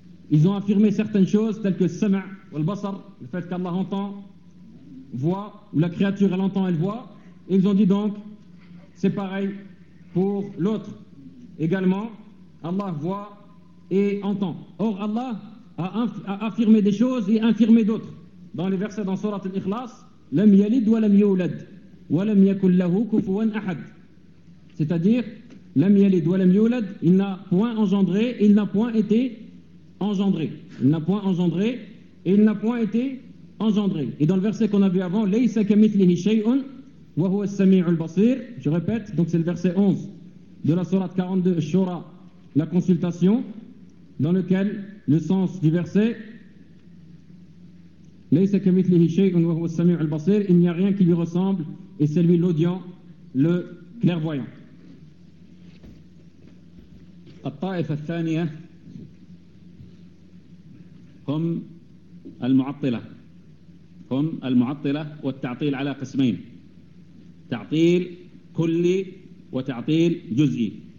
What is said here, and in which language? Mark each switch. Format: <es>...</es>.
<fr>Ils ont affirmé certaines choses telles que le sama' ou le basar, le fait qu'Allah entend, voit, ou la créature elle entend, elle voit. Et ils ont dit donc, c'est pareil pour l'autre. Également, Allah voit et entend. Or, Allah a affirmé des choses et infirmé d'autres. Dans les versets dans Surat al-Ikhlas,</fr> <ar>لَمْ يَلِدْ وَلَمْ يَوْلَدْ وَلَمْ يَكُلْ لَهُ كُفُوًا أَحَدْ.</ar> <fr>C'est-à-dire,</fr> <ar>لَمْ يَلِدْ وَلَمْ يَوْلَدْ,</ar> <fr>il n'a point engendré, il n'a point été engendré. Il n'a point engendré et il n'a point été engendré. Et dans le verset qu'on a vu avant,</fr> <ar>لَيْسَ كَمِثْلِهِ شَيْءٌ وَهُوَ السَّمِيعُ الْبَصِيرُ.</ar> <fr>Je répète, donc c'est le verset 11 de la Surat 42, Shura, la consultation, dans lequel le sens du verset, il n'y a rien qui lui ressemble et c'est lui l'audient, le clairvoyant.</fr> <ar>الطائفة الثانية هم المعطلة, هم المعطلة والتعطيل على قسمين, تعطيل كلي وتعطيل جزئي.</ar>